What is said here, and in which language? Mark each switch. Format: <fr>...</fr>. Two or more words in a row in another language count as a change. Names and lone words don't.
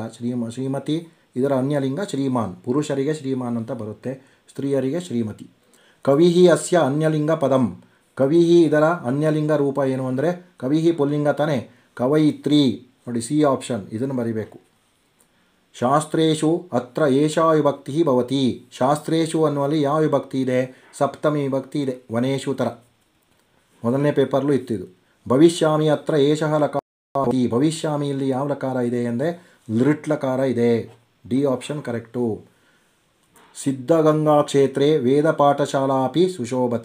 <kn>ಶ್ರೀಮತಿ ಇದರ ಅನ್ಯಲಿಂಗ ಶ್ರೀಮಾನ್. ಪುರುಷರಿಗೆ ಶ್ರೀಮಾನ್ ಅಂತ ಬರುತ್ತೆ, ಸ್ತ್ರೀಯರಿಗೆ ಶ್ರೀಮತಿ.</kn> <sa>ಕವಿಹಿ ಅಸ್ಯ ಅನ್ಯಲಿಂಗ ಪದಂ.</sa> <kn>ಕವಿಹಿ ಇದರ ಅನ್ಯಲಿಂಗ ರೂಪ ಏನು ಅಂದರೆ ಕವಿಹಿ ಪುಲ್ಲಿಂಗ ತಾನೆ, ಕವಯಿತ್ರಿ. ನೋಡಿ,</kn> <en>C option,</en> <kn>ಇದನ್ನು ಬರಿಬೇಕು.</kn> <sa>ಶಾಸ್ತ್ರೇಷು ಅತ್ರ ಏಷಾ ವಿಭಕ್ತಿ ಭವತಿ.</sa> <kn>ಶಾಸ್ತ್ರೇಷು ಅನ್ನುವಲ್ಲಿ ಯಾವ ವಿಭಕ್ತಿ ಇದೆ? ಸಪ್ತಮಿ ವಿಭಕ್ತಿ ಇದೆ. ವನೇಷು ಥರ ಮೊದಲನೇ ಪೇಪರ್ಲು ಇತ್ತಿದು.</kn> <sa>ಭವಿಷ್ಯಾಮಿ ಅತ್ರ ಏಷಃ ಲಕಾರ.</sa> <kn>ಭವಿಷ್ಯಾಮಿ ಇಲ್ಲಿ ಯಾವ ಲಕಾರ ಇದೆ ಅಂದರೆ ಲೃಟ್ ಲಕಾರ ಇದೆ.</kn> <en>D option correct.</en> <sa>ಸಿದ್ಧಗಂಗಾ ಕ್ಷೇತ್ರೇ ವೇದ ಪಾಠಶಾಲಾಪಿ ಸುಶೋಭತೆ.</sa>